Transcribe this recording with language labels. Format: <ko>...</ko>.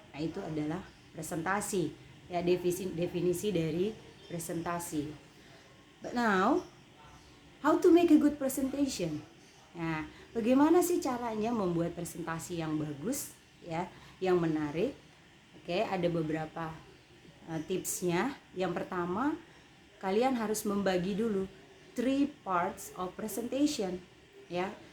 <id>Nah, itu adalah presentasi. Ya, definisi dari presentasi.</id> <en>But now, how to make a good presentation?</en> <id>Nah, bagaimana sih caranya membuat presentasi yang bagus ya, yang menarik? Oke, ada beberapa tipsnya. Yang pertama, kalian harus membagi dulu</id> <en>3 parts of presentation</en> <id>ya.</id>